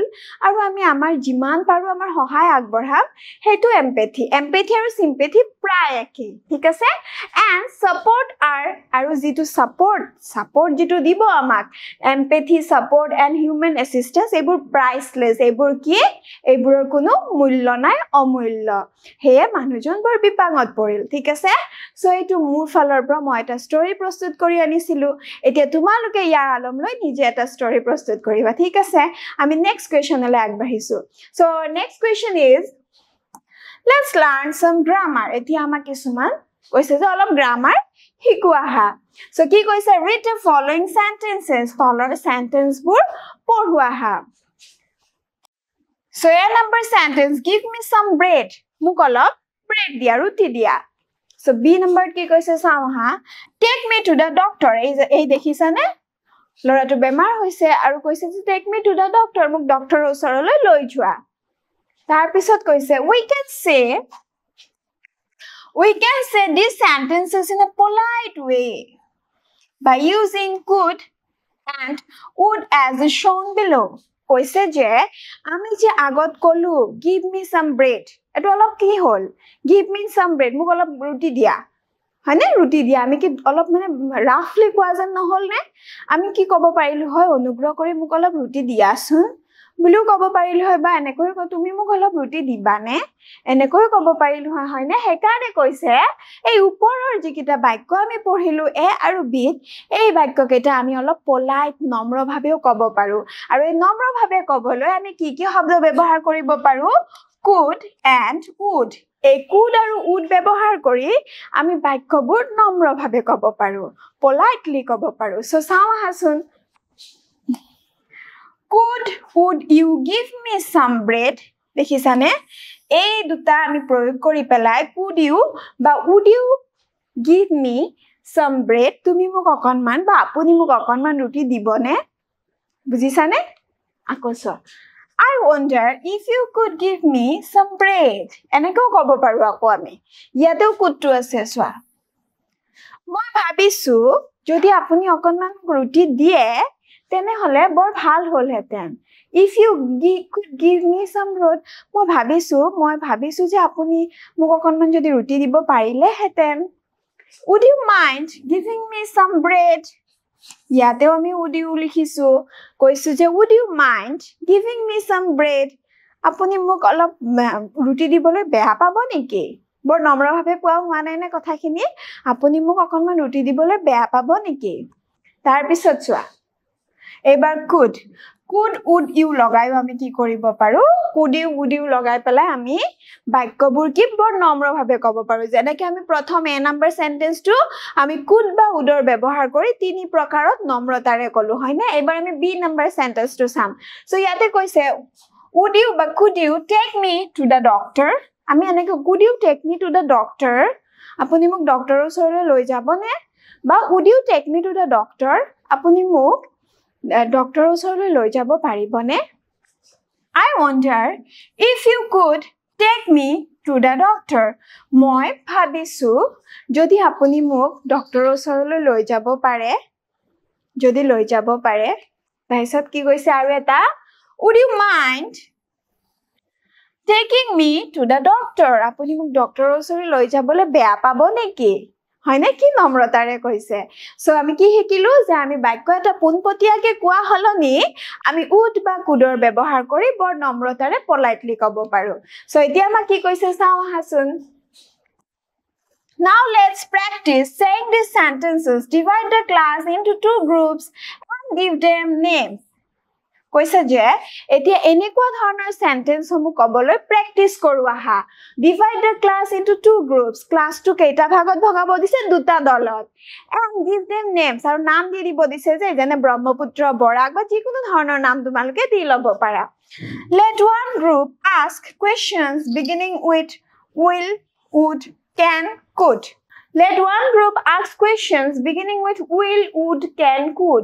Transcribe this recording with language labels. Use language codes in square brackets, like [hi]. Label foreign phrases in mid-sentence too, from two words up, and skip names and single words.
[as] আৰু আমি আমাৰ যিমান পাৰো আমাৰ সহায় আগবঢ়াম হেতু এমপেথি আৰু সিম্পেথি প্ৰায় একেই ঠিক আছে [en] and support [as] আৰু যেটো সাপোৰ্ট যেটো দিব আমাক [en] empathy support and human assistance [as] এইবোৰ প্ৰাইসলেস এইবোৰ কি এইবোৰৰ কোনো মূল্য নাই অমূল্য হেয়ে মানুহজন বৰ বিপাঙত পৰিল ঠিক আছে সো এইটো মোৰ ফালৰ পৰা মই এটা ষ্টৰী প্ৰস্তুত কৰি আনিছিলো এতিয়া তোমালোকে ইয়াৰ আলম নিজে এটা ষ্টৰী প্ৰস্তুত কৰিবা ঠিক আছে আমি [en] next questionলৈ [as] আগবাঢ়িছো [en] so next question is let's learn some grammar [as] এতিয়া আমাক কিছুমান কৈছে যে অলপ গ্ৰামাৰ শিকোৱা হা সো কি কৈছে [en] read the following sentences [as] তলৰ সেন্টেন্সবোৰ পঢ়োৱা হা সো [en] a number sentence give me some bread [as] মোক অলপ ব্ৰেড দিয়া ৰুটি দিয়া সো b number কি কৈছে চাও হা [en] take me to the doctor [as] এই দেখিছানে লৰাটো বেমাৰ হৈছে আৰু কৈছে যে [en] take me to the doctor [as] মোক ডক্টৰৰ ওচৰলৈ লৈ যোৱা তাৰ পিছত কৈছে [en] we can say these sentences in a polite way by using could and would as shown below [as] কৈছে যে আমি যে আগত কলো [en] give me some bread [as] এটো অলপ কি হল [en] give me some bread [as] মোক অলপ ৰুটি দিয়া হয়নে ৰুটি দিয়া আমি কি অলপ মানে ৰাফলি কোৱা যেন নহল নে আমি কি কব পাৰিলো হয় অনুগ্ৰহ কৰি মোক অলপ ৰুটি দিয়াছোন বুলিও কব পাৰিলো হয় বা এনেকৈ তুমি মোক অলপ ৰুটি দিবানে এনেকৈ কব পাৰিলো হয় হয়নে হেকাৰণে কৈছে এই ওপৰৰ যিকিটা বাক্য আমি পঢ়িলো এ আৰু বি এই বাক্যকেইটা আমি অলপ পলাইট নম্ৰভাৱেও কব পাৰো আৰু এই নম্ৰভাৱে কবলৈ আমি কি কি শব্দ ব্যৱহাৰ কৰিব পাৰো [en] could and would [as] এই could আৰু would ব্যৱহাৰ কৰি আমি বাক্যবোৰ নম্ৰভাৱে কব পাৰো politely কব পাৰো সো চাও হাসুন [en] would you give me some bread [as] দেখিছানে এই দুটা আমি প্ৰয়োগ কৰি পেলাই [en] could you [as] বা [en] would you give me some bread [as] তুমি মোক অকনমান বা আপুনি মোক অকনমান ৰুটি দিবনে বুজিছানে আকছ [en] I wonder if you could give me some bread. [as] এনেকৈ কব পাৰো আকৌ আমি ইয়াতেও কুটটো আছে সোৱা মই ভাবিছো যদি আপুনি অকনমান ৰুটি দিয়ে তেনে হলে বৰ ভাল হলহেতেন [en] if you could give me some bread [as] মই ভাবিছো যে আপুনি মোক অকনমান যদি ৰুটি দিব পাৰিলে হেতেন [en] would you mind giving me some bread [as] ইয়াতেও আমি [en] would you [as] লিখিছো কৈছো যে [en] would you mind giving me some bread [as] আপুনি মোক অলপ ৰুটি দিবলৈ বেয়া পাব নেকি বৰ নম্ৰভাৱে কোৱা হোৱা নাই নে কথাখিনি আপুনি মোক অকনমান ৰুটি দিবলৈ বেয়া পাব নেকি তাৰ পিছত চোৱা এবাৰ [en] could would you [as] লগাইও আমি কি কৰিব পাৰো [en] could you would [as] you লগাই পেলাই আমি বাক্যবোৰ কি বৰ নম্ৰভাৱে ক'ব পাৰো যেনেকৈ আমি প্ৰথম এ নম্বৰ সেন্টেন্সটো আমি could বা would ৰ ব্যৱহাৰ কৰি তিনি প্ৰকাৰত নম্ৰতাৰে কলো হয়নে এবাৰ আমি বি নম্বৰ সেন্টেন্সটো চাম সো ইয়াতে কৈছে [en] would you [as] বা [en] could you take me to the doctor [as] আমি এনেকৈ [en] could you take me to the doctor [as] আপুনি মোক ডক্টৰৰ ওচৰলৈ লৈ যাবনে বা [en] would you take me to the doctor [as] আপুনি মোক ডক্টৰৰ ওচৰলৈ লৈ যাব পাৰিবনে [en] I wonder if you could take me to the doctor [as] মই ভাবিছো যদি আপুনি মোক ডক্টৰৰ ওচৰলৈ লৈ যাব পাৰে যদি লৈ যাব পাৰে তাৰপিছত কি কৈছে আৰু এটা [en] would you mind taking me to the doctor [as] আপুনি মোক ডক্টৰৰ ওচৰলৈ লৈ যাবলৈ বেয়া পাব নেকি হয় না কি নম্ৰতাৰে কৈছে সো আমি কি শিকিলো যে আমি বাক্য এটা পোনপটীয়াকৈ কোৱা হলনি আমি উড বা কুডৰ ব্যৱহাৰ কৰি বৰ নম্ৰতাৰে পলাইটলি ক'ব পাৰো সো এতিয়া আমাক কি কৈছে চাও হাসুন [en] Now let's practice saying these sentences. Divide the class into 2 groups and give them names. [as] কৈছে যে এতিয়া এনেকুৱা ধৰণৰ সেন্টেন্স সমূহ কবলৈ প্ৰেক্টিস কৰো আহা [en] divide the class into 2 groups [as] ক্লাসটো কেইটা ভাগত ভগাব দিছে দুটা দলত [en] and give them names [as] আৰু নাম দি দিব দিছে যে যেনে ব্ৰহ্মপুত্ৰ বৰাক বা যিকোনো ধৰণৰ নাম তোমালোকে দি লব পাৰা [en] let one group ask questions beginning with will would can could Let one group ask questions beginning with will, would, can, could.